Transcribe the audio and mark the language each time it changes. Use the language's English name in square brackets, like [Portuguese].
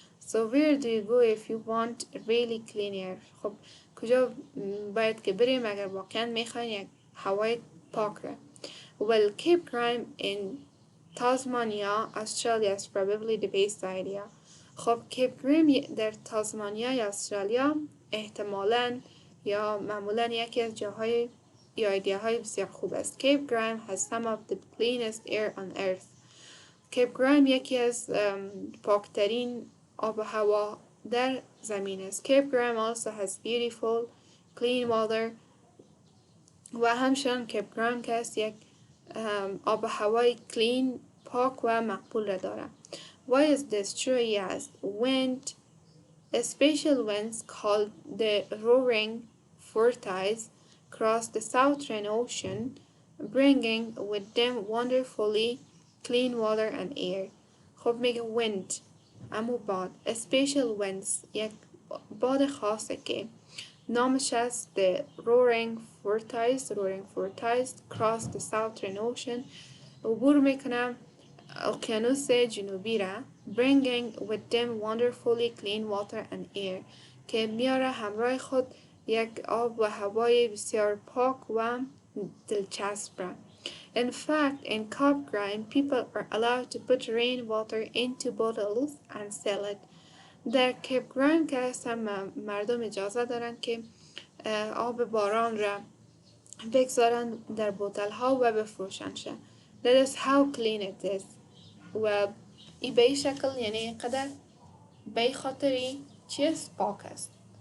[English] So where do you go if you want really clean air? [Persian] خب کجا باید که بریم اگر واقعا میخواین یک هوای پاک را؟ [English] Well, Cape Crime in Tasmania, Australia is probably the best idea. [Persian] خب کیپ گریم در تازمانیا یا استرالیا احتمالاً یا معمولاً یکی از جاهای یا ایده‌های بسیار خوب است. [English] Cape Graham has some of the cleanest air on earth. [Persian] Cape Graham یکی از پاکترین آب و هوا در زمین است. [English] Cape Graham also has beautiful clean water [Persian] و همچنان Cape Graham که است یک آب و هوای clean پاک و مقبول را داره. [English] Why is this true? Yes, wind Special winds called the roaring forties cross the Southern Ocean, bringing with them wonderfully clean water and air. [Persian] خب میگه wind امو باد [English] special winds [Persian] یک باد خاصه که نامش است [English] the roaring forties cross the Southern Ocean [Persian] عبور میکنم اقیانوس جنوبی را [English] bringing with them wonderfully clean water and air [Persian] که میاره همراه خود یک آب و هوای بسیار پاک و دلچسب را. [English] In fact, in Copgrime, people are allowed to put rainwater into bottles and sell it. [Persian] در کیپ گرایم که هستن مردم اجازه دارن که آب باران را بگذارن در بوتل ها و بفروشنشه. [English] That is how clean it is. [Persian] و ای به این شکل یعنی قدر به این خاطری چیز پاک است.